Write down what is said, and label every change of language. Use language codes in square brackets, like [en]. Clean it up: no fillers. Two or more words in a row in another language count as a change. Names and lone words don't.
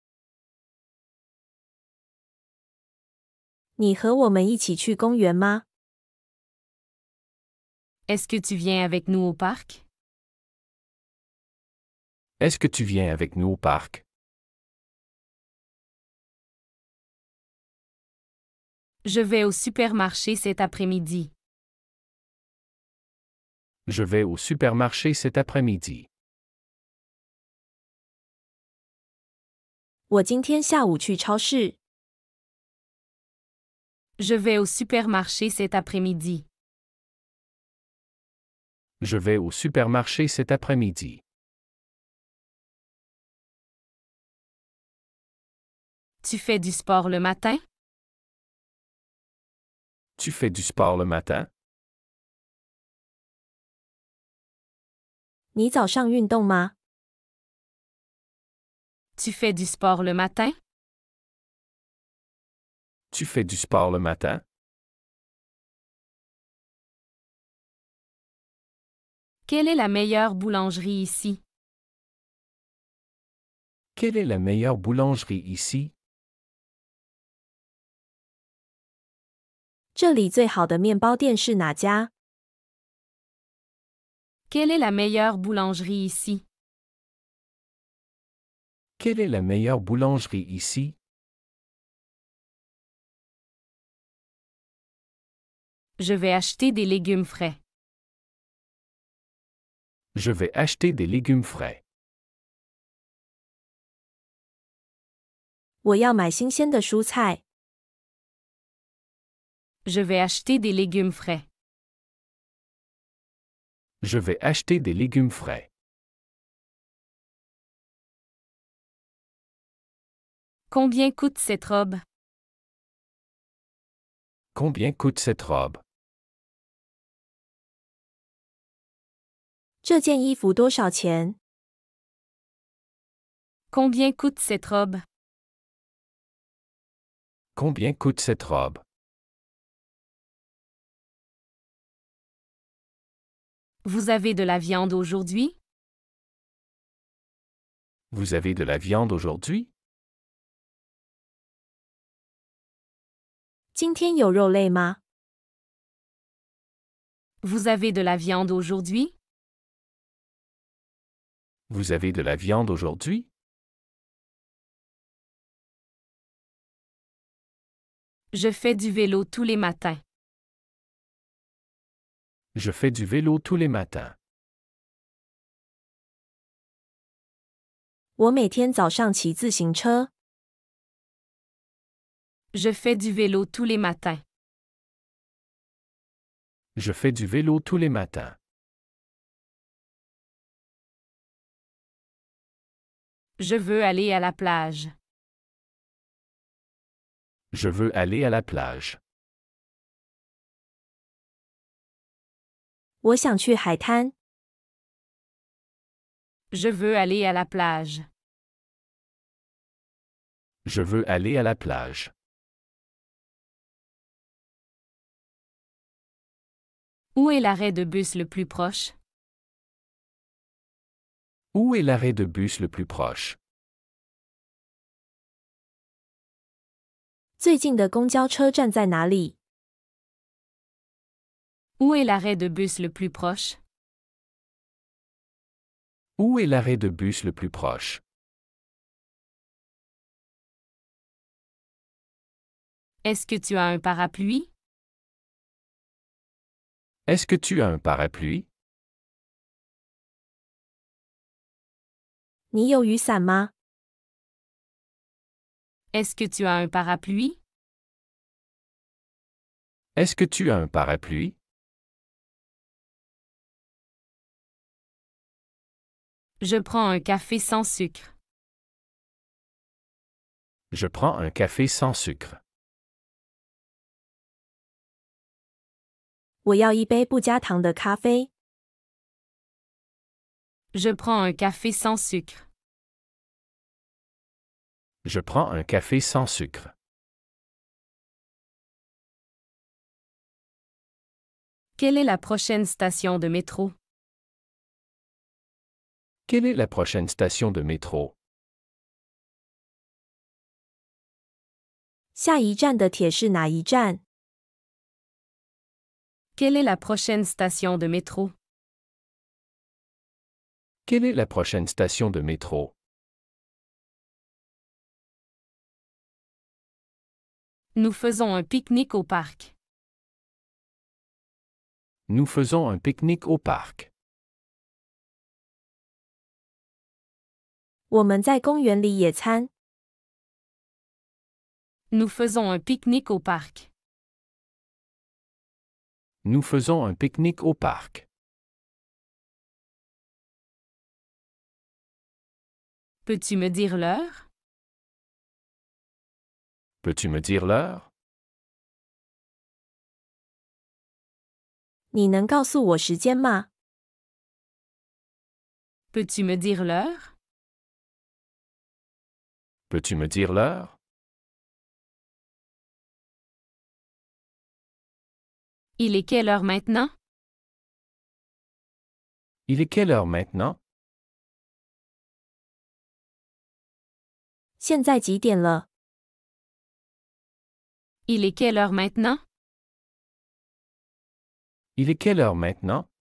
[zh] 你和我们一起去公园吗？ [fr] Est-ce que tu viens avec nous au parc? Est-ce que tu viens avec nous au parc? Je vais au supermarché cet après-midi. Je vais au supermarché cet après-midi. [zh] 我今天下午去超市。 [fr] Je vais au supermarché cet après-midi. Je vais au supermarché cet après-midi. Tu fais du sport le matin? Tu fais du sport le matin? [zh] 你早上运动吗？ [fr] Tu fais du sport le matin? Tu fais du sport le matin? Quelle est la meilleure boulangerie ici? Quelle est la meilleure boulangerie ici? [zh] 这里最好的面包店是哪家？ [fr] Quelle est la meilleure boulangerie ici? Quelle est la meilleure boulangerie ici? Je vais acheter des légumes frais. Je vais acheter des légumes frais. [zh] 我要买新鲜的蔬菜。 [fr] Je vais acheter des légumes frais. Je vais acheter des légumes frais. Combien coûte cette robe? Combien coûte cette robe? [zh] 这件衣服多少钱？ [fr] Combien coûte cette robe? Combien coûte cette robe? Vous avez de la viande aujourd'hui? Vous avez de la viande aujourd'hui? [zh] 今天有肉类吗？ [fr] Vous avez de la viande aujourd'hui? Vous avez de la viande aujourd'hui? Je fais du vélo tous les matins. Je fais du vélo tous les matins. [zh] 我每天早上骑自行车。 [fr] Je fais du vélo tous les matins. Je fais du vélo tous les matins. Je veux aller à la plage. Je veux aller à la plage. [zh] 我想去海滩。 [fr] Je veux aller à la plage. Je veux aller à la plage. Où est l'arrêt de bus le plus proche? Où est l'arrêt de bus le plus proche? [zh] 最近的公交车站在哪里？ [fr] Où est l'arrêt de bus le plus proche? Où est l'arrêt de bus le plus proche? Est-ce que tu as un parapluie? Est-ce que tu as un parapluie? [zh] 你有雨伞吗？ [fr] Est-ce que tu as un parapluie? Est-ce que tu as un parapluie? Je prends un café sans sucre. Je prends un café sans sucre. [zh] 我要一杯不加糖的咖啡。 [fr] Je prends un café sans sucre. Je prends un café sans sucre. Quelle est la prochaine station de métro? Quelle est la prochaine station de métro? [zh] 下一站的铁是哪一站？ [fr] Quelle est la prochaine station de métro? Quelle est la prochaine station de métro? Nous faisons un pique-nique au parc. Nous faisons un pique-nique au parc. [zh] 我们在公园里野餐。 [fr] Nous faisons un pique-nique au parc. Nous faisons un pique-nique au parc. Peux-tu me dire l'heure? Peux-tu me dire l'heure? [zh] 你能告诉我时间吗？ [fr] Peux-tu me dire l'heure? Peux-tu me dire l'heure? Il est quelle heure maintenant? Il est quelle heure maintenant? [zh] 现在几点了？ [fr] Il est quelle heure maintenant? Il est quelle heure maintenant?